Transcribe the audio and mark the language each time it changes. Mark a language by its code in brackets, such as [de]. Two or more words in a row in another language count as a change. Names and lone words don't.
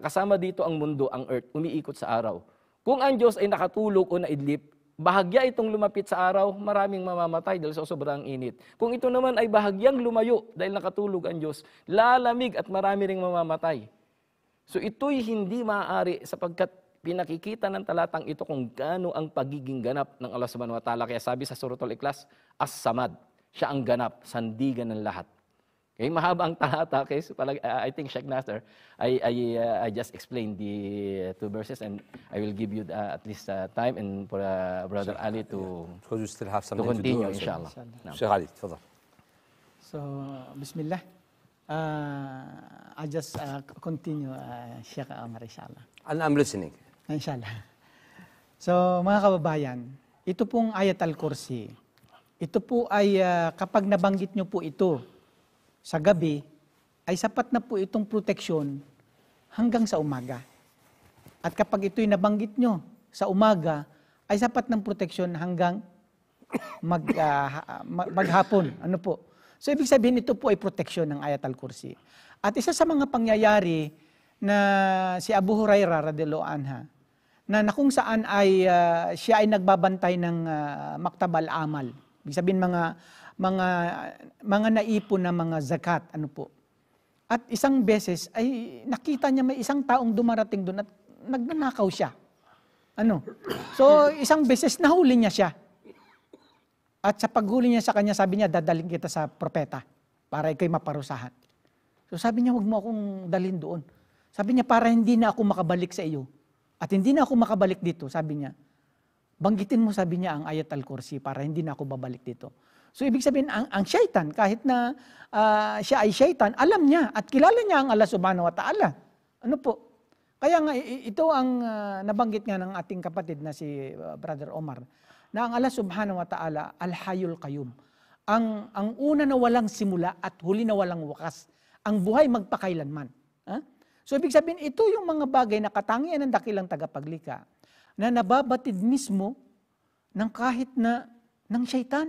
[tl] Kasama dito ang mundo, ang Earth, umiikot sa araw. Kung ang Diyos ay nakatulog o naidlip, bahagya itong lumapit sa araw, maraming mamamatay dahil sa sobrang init. Kung ito naman ay bahagyang lumayo dahil nakatulog ang Diyos, lalamig at marami ring mamamatay. So ito'y hindi maaari sapagkat pinakikita ng talatang ito kung gaano ang pagiging ganap ng Allah [ar] سبحانه وتعالى. [tl] Kaya sabi sa Suratul Ikhlas, As-Samad, siya ang ganap, sandigan ng lahat. Okay, mahaba ang talata. [en] Okay, so I think Sheikh Nasser, I just explained the 2 verses and I will give you at least time and for Brother Ali to Because you still have something to do. continue, also. inshallah. Sheikh Ali, تفضل. So, Bismillah. I just continue, Sheikh Omar, inshallah. And I'm listening. Inshallah. So, [tl] mga kababayan, ito pong Ayat al-Kursi. Ito po ay kapag nabanggit nyo po ito sa gabi, ay sapat na po itong proteksyon hanggang sa umaga. At kapag ito'y nabanggit nyo sa umaga, ay sapat ng proteksyon hanggang maghapon. Ano po? So, ibig sabihin, ito po ay proteksyon ng Ayat al-Kursi. At isa sa mga pangyayari na si Abu Hurairah [ar] رضي الله عنها, [tl] na kung saan ay siya ay nagbabantay ng Maktab al-Amal. Ibig sabihin, mga naipon na mga zakat, ano po. At isang beses ay nakita niya may isang taong dumarating doon at nagnanakaw siya. Ano? So isang beses nahuli niya siya. At sa paghuli niya sa kanya, sabi niya, dadaling kita sa propeta para ikaw'y maparusahan. So sabi niya, huwag mo akong dalhin doon. Sabi niya, para hindi na ako makabalik sa iyo. At hindi na ako makabalik dito, sabi niya. Banggitin mo, sabi niya, ang Ayat al-Kursi para hindi na ako babalik dito. So ibig sabihin, ang syaitan, kahit na siya ay syaitan, alam niya at kilala niya ang Allah [ar] سبحانه وتعالى. [tl] Ano po? Kaya nga, ito ang nabanggit nga ng ating kapatid na si Brother Omar, na ang Allah [ar] سبحانه وتعالى, الحي القيوم. [tl] Ang una na walang simula at huli na walang wakas. Ang buhay magpakailanman. So ibig sabihin, ito yung mga bagay na katangian ng dakilang tagapaglikha na nababatid mismo ng kahit na ng syaitan.